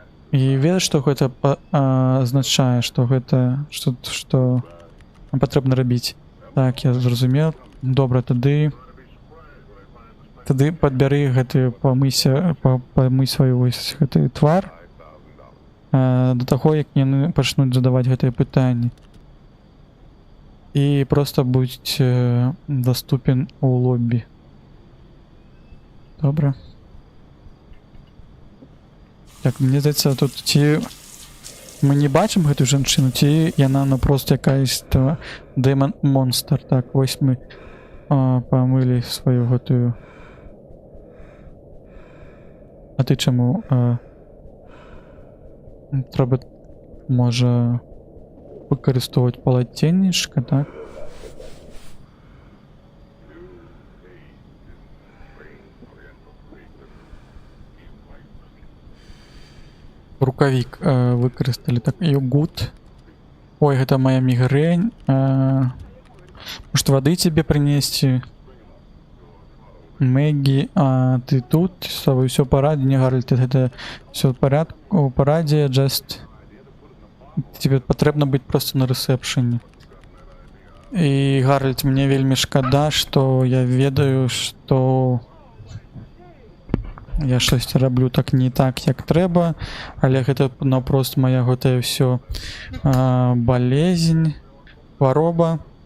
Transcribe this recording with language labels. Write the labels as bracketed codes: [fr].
[be] І ведаць, што гэта азначае, што гэта што нам патрэбна рабіць. Так, я зразумеў. Добра, тады падбяры гэты, памый сваю вось гэты твар да таго, як яны пачнуць задаваць гэтыя пытанні. [ru] И просто будь доступен у лобби. [be] Добре. Так, мне здаецца, тут ці мы не бачым гэтую жанчыну, ці яна просто якаясь дэмон монстр. Так, вось мы памылі сваю гэтую. А ты чаму трэба, можа, выкарыстоўваць палаценнішка, так? Рукавік выкарысталі, так, йогурт. Ой, гэта моя мігрень. [ru] Может, воды тебе принести? Мэгги, а ты тут? С тобой все в параде? Не, Гарольд, это все в порядку, в параде, [en] just... [be] Тебе патрэбна быць просто на рэсепшэне. І, Гарольд, мне вельмі шкада, што я ведаю, што я штосьці раблю так не так, як трэба, але гэта наўпрост моя гэтая ўсё болезнь, хвароба.